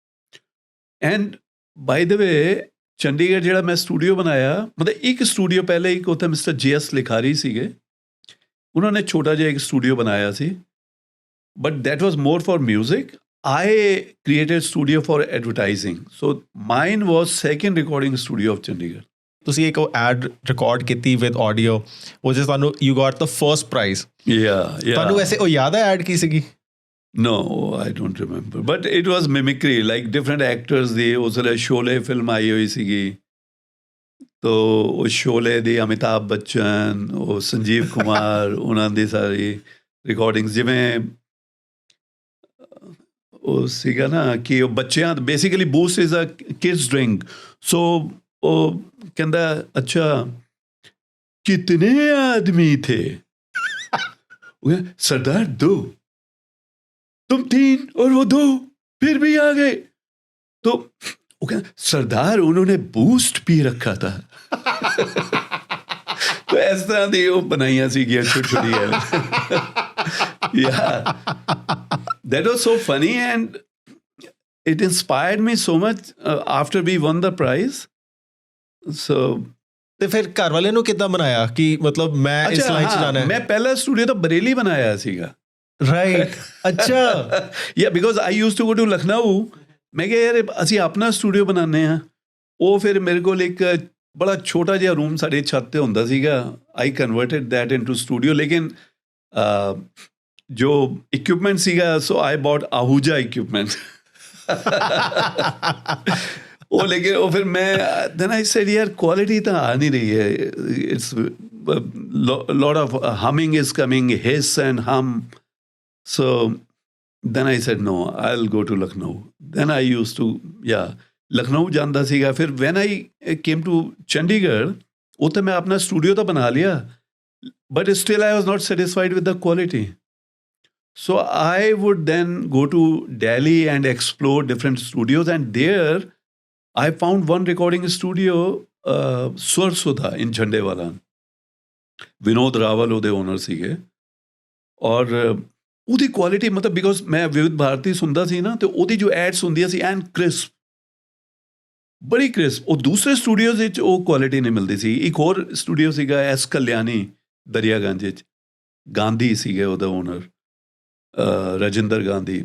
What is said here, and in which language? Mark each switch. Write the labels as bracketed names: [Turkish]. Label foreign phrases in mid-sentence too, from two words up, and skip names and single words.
[English] and by the way [Punjabi] ਚੰਡੀਗੜ੍ਹ ਜਿਹੜਾ ਮੈਂ ਸਟੂਡੀਓ ਬਣਾਇਆ, ਮਤਲਬ ਇੱਕ ਸਟੂਡੀਓ ਪਹਿਲੇ ਇੱਕ ਉੱਥੇ ਮਿਸਟਰ JS ਲਿਖਾਰੀ ਸੀਗੇ, ਉਹਨਾਂ ਨੇ ਛੋਟਾ ਜਿਹਾ ਇੱਕ ਸਟੂਡੀਓ ਬਣਾਇਆ ਸੀ, [English] but that was more for music. I created studio for advertising. So mine was second recording studio of Chandigarh. [Punjabi] ਤੁਸੀਂ ਇੱਕ ਐਡ ਰਿਕਾਰਡ ਕੀਤੀ [English] with audio, [Punjabi] ਉਹ ਜਿਸ ਤੁਹਾਨੂੰ [English] you got the first prize. [Punjabi] ਤੁਹਾਨੂੰ ਵੈਸੇ ਉਹ ਯਾਦ ਹੈ ਐਡ ਕੀ ਸੀਗੀ? [English] No, I don't remember. But it was mimicry, like different actors [Punjabi] ਦੀ। ਉਸ ਵੇਲੇ ਸ਼ੋਲੇ ਫਿਲਮ ਆਈ ਹੋਈ ਸੀਗੀ, ਤੋ ਉਹ ਸ਼ੋਲੇ ਦੀ ਅਮਿਤਾਭ ਬੱਚਨ, ਉਹ ਸੰਜੀਵ ਕੁਮਾਰ, ਉਹਨਾਂ ਦੀ ਸਾਰੀ ਰਿਕਾਰਡਿੰਗਸ। ਜਿਵੇਂ ਉਹ ਸੀਗਾ ਨਾ ਕਿ ਉਹ ਬੱਚਿਆਂ, [English] basically Boost is a kids drink. [Punjabi] ਸੋ ਉਹ ਕਹਿੰਦਾ ਅੱਛਾ [Hindi] कितने आदमी थे? सरदार 2, तुम 3 और वो 2, फिर भी आ गए। तो वो कहना सरदार उन्होंने बूस्ट पी रखा था। [Punjabi] ਤੋ ਇਸ ਤਰ੍ਹਾਂ ਦੀ ਓ ਬਣਾਈਆਂ ਸੀਗੀਆਂ ਛੋਟੀ-ਛੋਟੀ। [English] Yeah, that was so funny and it inspired me so much after we won the prize. So [Punjabi] ਤੇ ਫਿਰ ਘਰ ਵਾਲਿਆਂ ਨੂੰ ਕਿੱਦਾਂ ਬਣਾਇਆ ਕਿ ਮਤਲਬ ਮੈਂ ਇਸ ਲਾਈਨ 'ਚ ਜਾਣਾ ਹੈ? ਮੈਂ ਪਹਿਲਾ ਸਟੂਡੀਓ ਤਾਂ ਬਰੇਲੀ ਬਣਾਇਆ ਸੀਗਾ। ਰਾਈਟ, ਅੱਛਾ। [English] because I use to go to Lucknow. [Punjabi] ਮੈਂ ਕਿਹਾ ਯਾਰ ਅਸੀਂ ਆਪਣਾ ਸਟੂਡੀਓ ਬਣਾਉਂਦੇ ਹਾਂ। ਉਹ ਫਿਰ ਮੇਰੇ ਕੋਲ ਇੱਕ ਬੜਾ ਛੋਟਾ ਜਿਹਾ ਰੂਮ ਸਾਡੇ ਛੱਤ 'ਤੇ ਹੁੰਦਾ ਸੀਗਾ। [English] I converted that into studio. [Punjabi] ਲੇਕਿਨ ਜੋ ਇਕਵਿਪਮੈਂਟ ਸੀਗਾ, [English] so I bought Ahuja equipment. [Punjabi] ਉਹ ਲੇਕਿਨ ਉਹ ਫਿਰ ਮੈਂ [English] then I said [Punjabi] ਯਾਰ ਕੁਆਲਿਟੀ ਤਾਂ ਆ ਨਹੀਂ ਰਹੀ ਹੈ। [English] it's lot of humming is coming, hiss and hum. So then I said no, I'll go to Lucknow. Then I used to Lucknow [Punjabi] ਜਾਂਦਾ ਸੀਗਾ। ਫਿਰ [English] when I came to Chandigarh, [Punjabi] ਉੱਥੇ ਮੈਂ ਆਪਣਾ ਸਟੂਡੀਓ ਤਾਂ ਬਣਾ ਲਿਆ, [English] but still I was not satisfied with the quality. So I would then go to Delhi and explore different studios, and there I found one recording studio, Swar Sudha in Jhandewala. [Punjabi] Vinod Rawal ਉਹਦੇ ਓਨਰ ਸੀਗੇ। ਔਰ ਉਹਦੀ ਕੁਆਲਿਟੀ ਮਤਲਬ ਬਿਕੋਜ਼ ਮੈਂ ਵਿਵਿਧ ਭਾਰਤੀ ਸੁਣਦਾ ਸੀ ਨਾ, ਅਤੇ ਉਹਦੀ ਜੋ ਐਡਸ ਹੁੰਦੀਆਂ ਸੀ [English] and crisp, [Punjabi] ਬੜੀ ਕ੍ਰਿਸਪ। ਉਹ ਦੂਸਰੇ ਸਟੂਡੀਓਜ਼ ਵਿੱਚ ਉਹ ਕੁਆਲਿਟੀ ਨਹੀਂ ਮਿਲਦੀ ਸੀ। ਇੱਕ ਹੋਰ ਸਟੂਡੀਓ ਸੀਗਾ ਐਸ ਕਲਿਆਣੀ ਦਰਿਆਗੰਜ ਵਿੱਚ, ਗਾਂਧੀ ਸੀਗੇ ਉਹਦਾ ਓਨਰ, ਰਜਿੰਦਰ ਗਾਂਧੀ।